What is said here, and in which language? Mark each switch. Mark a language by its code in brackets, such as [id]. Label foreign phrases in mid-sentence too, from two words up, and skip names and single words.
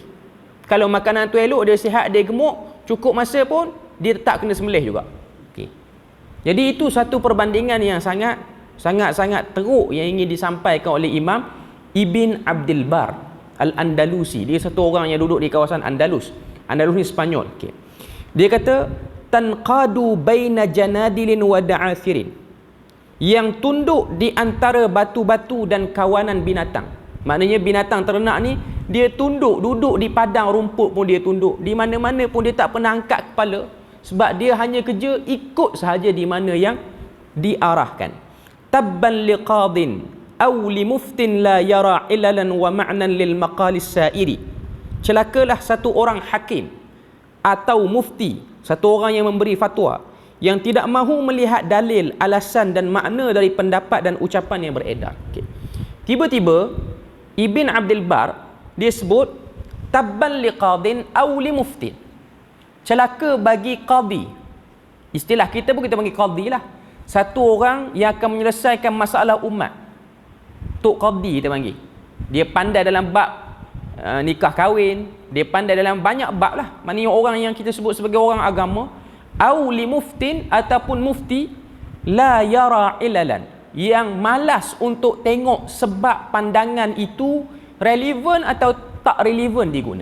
[ms] Kalau makanan tu elok, dia sihat, dia gemuk, cukup masa pun dia tak kena sembelih juga. Okay. Jadi itu satu perbandingan yang sangat teruk yang ingin disampaikan oleh Imam Ibn Abdul Bar Al-Andalusi. Dia satu orang yang duduk di kawasan Andalus. Andalus ni Spanyol. Okay. Dia kata [ar] تنقاد بين جنادل ودعاثر, [ms] yang tunduk di antara batu-batu dan kawanan binatang. Maknanya binatang ternak ni dia tunduk, duduk di padang rumput pun dia tunduk, di mana-mana pun dia tak pernah angkat kepala, sebab dia hanya kerja ikut sahaja di mana yang diarahkan. [ar] تبا لقاض أو لمفت لا يرى عللا ومعنى للمقال السائر. [ms] Celakalah satu orang hakim atau mufti, satu orang yang memberi fatwa, yang tidak mahu melihat dalil, alasan dan makna dari pendapat dan ucapan yang beredar. Okay. Tiba-tiba Ibn Abdul Bar dia sebut [ar] تبا لقاض أو لمفت. [ms] Celaka bagi qadi. Istilah kita pun kita panggil qadi lah. Satu orang yang akan menyelesaikan masalah umat. Tok qadi kita panggil. Dia pandai dalam bab nikah kahwin, dia pandai dalam banyak bab lah. Maknanya orang yang kita sebut sebagai orang agama. [ar] أو لمفت, [ms] ataupun mufti [ar] لا يرى عللا, [ms] yang malas untuk tengok sebab pandangan itu relevan atau tak relevan diguna.